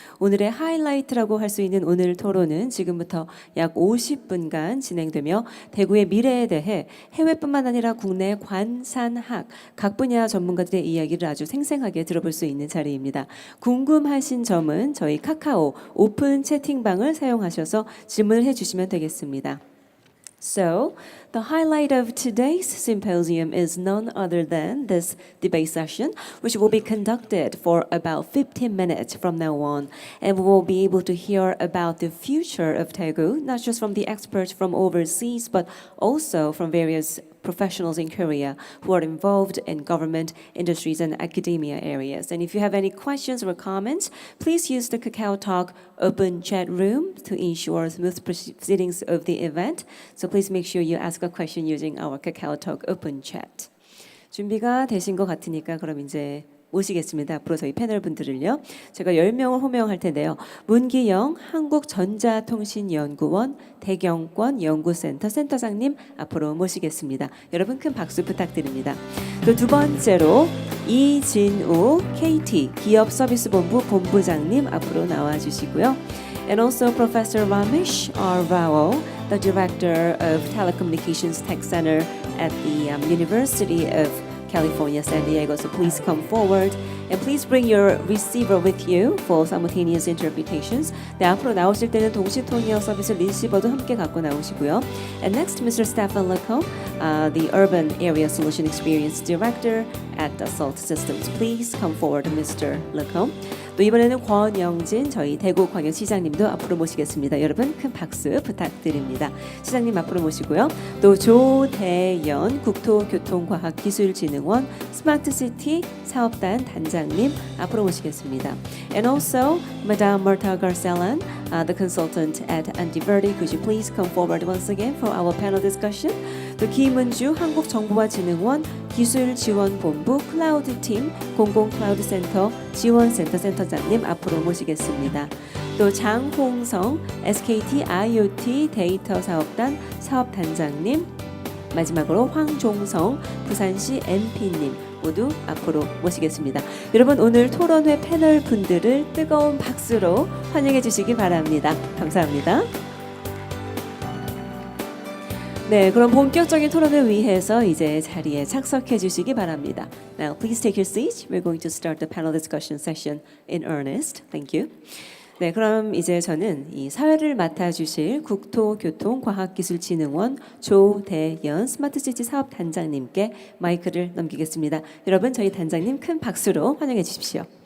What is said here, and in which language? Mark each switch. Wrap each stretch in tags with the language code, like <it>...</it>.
<ko>오늘의 하이라이트라고 할 수 있는 오늘 토론은 지금부터 약 50분간 진행되며 대구의 미래에 대해 해외뿐만 아니라 국내 관산학 각 분야 전문가들의 이야기를 아주 생생하게 들어볼 수 있는 자리입니다. 궁금하신 점은 저희 카카오 오픈 채팅방을 사용하셔서 질문을 해주시면 되겠습니다.</ko> <en>So, the highlight of today's symposium is none other than this debate session, which will be conducted for about 15 minutes from now on. And we will be able to hear about the future of Daegu, not just from the experts from overseas, but also from various professionals in Korea who are involved in government, industries, and academia areas. And if you have any questions or comments, please use the Kakao Talk open chat room to ensure smooth proceedings of the event. So please make sure you ask a question using our Kakao Talk open chat.</en> <ko>준비가 되신 것 같으니까 그럼 이제 모시겠습니다. 앞으로 저희 패널 분들을요. 제가 10명을 호명할 텐데요. 문기영 한국전자통신연구원 대경권 연구센터 센터장님 앞으로 모시겠습니다. 여러분 큰 박수 부탁드립니다. 또 두 번째로 이진우 KT 기업서비스본부 본부장님 앞으로 나와주시고요.</ko> <en>And also Professor Ramesh R. Rao, the Director of Telecommunications Tech Center at the University of California, San Diego. So please come forward and please bring your receiver with you for simultaneous interpretations.</en> <ko>네, 앞으로 나오실 때는 동시 통역 서비스 리시버도 함께 갖고 나오시고요.</ko> <en>And next, Mr. Stefan Lacombe, the Urban Area Solution Experience Director at Dassault Systems. Please come forward, Mr. Lacombe.</en> <ko>또 이번에는 권영진 저희 대구광역시장님도 앞으로 모시겠습니다. 여러분 큰 박수 부탁드립니다. 시장님 앞으로 모시고요. 또 조대연 국토교통과학기술진흥원 스마트시티 사업단 단장님 앞으로 모시겠습니다.</ko> <en>And also Madame Marta Garcelan, the consultant at Antiverdi. Could you please come forward once again for our panel discussion?</en> <ko>또 김은주 한국정보화진흥원 기술지원본부 클라우드팀 공공클라우드센터 지원센터 센터장님 앞으로 모시겠습니다. 또 장홍성 SKT IoT 데이터 사업단 사업단장님, 마지막으로 황종성 부산시 MP님 모두 앞으로 모시겠습니다. 여러분 오늘 토론회 패널 분들을 뜨거운 박수로 환영해 주시기 바랍니다. 감사합니다. 네, 그럼 본격적인 토론을 위해서 이제 자리에 착석해 주시기 바랍니다.</ko> <en>Now, please take your seats. We're going to start the panel discussion session in earnest. Thank you.</en> <ko>네, 그럼 이제 저는 이 사회를 맡아주실 국토교통과학기술진흥원 조대연 스마트시티 사업단장님께 마이크를 넘기겠습니다. 여러분, 저희 단장님 큰 박수로 환영해 주십시오.</ko>